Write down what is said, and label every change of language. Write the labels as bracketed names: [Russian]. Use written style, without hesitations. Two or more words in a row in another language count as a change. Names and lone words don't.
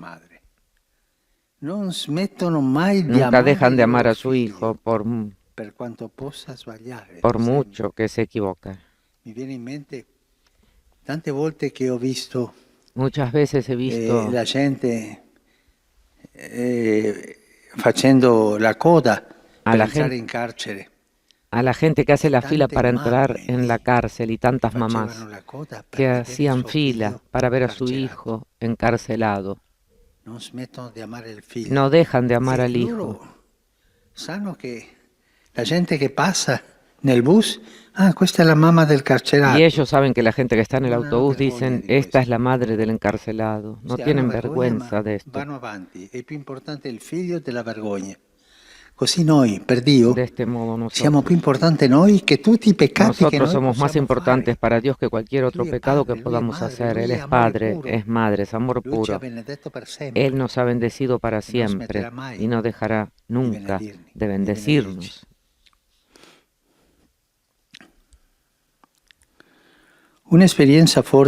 [Spanish] Nunca dejan de amar a su hijo por mucho que se equivoca. Muchas veces he visto [Italian] la gente facendo la coda per entrare in carcere. [Spanish] A la gente que hace la fila para entrar en la cárcel y tantas mamás que hacían fila para ver a su hijo encarcelado. No dejan de amar al hijo. [Italian] Sanno [Spanish] que la gente que pasa [Italian] nel bus, questa è la mamma del carcerato. [Spanish] Y ellos saben que la gente que está en el autobús dicen, esta es la madre del encarcelado. No tienen vergüenza de esto. [Italian] Vanno avanti, è più importante il figlio della vergogna. Così noi, per Dio, [Spanish] de este modo [Italian] siamo più importanti noi che tutti i peccati che noi [Spanish] somos más importantes [Italian] fare. [Spanish] para Dios que cualquier otro pecado que podamos hacer. Él es Padre, es Madre, es amor puro. Él nos ha bendecido para siempre y no dejará nunca de bendecirnos. Una experiencia